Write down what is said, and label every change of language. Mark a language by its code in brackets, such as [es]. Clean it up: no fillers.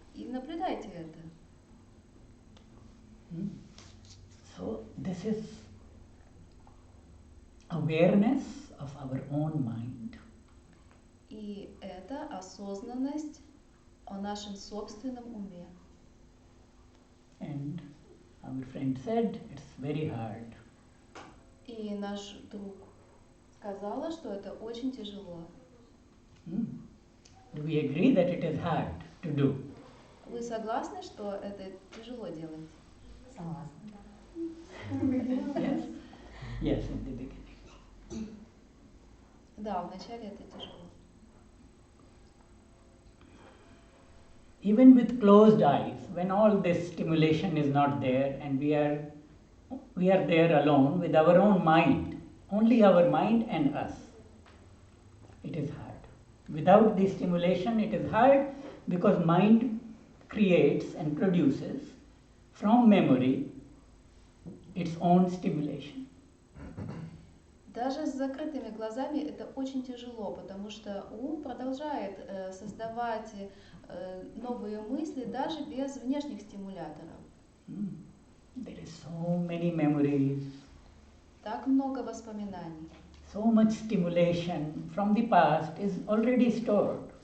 [ru] И наблюдайте это. [en] So this is awareness of our own mind. [ru] И это осознанность о нашем собственном уме. [en] friend said, it's very hard. [ru] И наш друг сказала, что это очень тяжело. [en] Do we agree that it is hard to do? [ru] Вы согласны, что это тяжело делать? Согласна. [en] Yes? Yes, in the beginning. [ru] Да, вначале это тяжело. [en] Even with closed eyes, when all this stimulation is not there and we are there alone with our own mind, only our mind and us, it is hard. Without the stimulation, it is hard because mind creates and produces from memory its own stimulation. [ru] Даже с закрытыми глазами это очень тяжело, потому что ум продолжает создавать новые мысли даже без внешних стимуляторов. [en] There is so many memories, [ru] Так много воспоминаний. [en] so much stimulation from the past is already stored.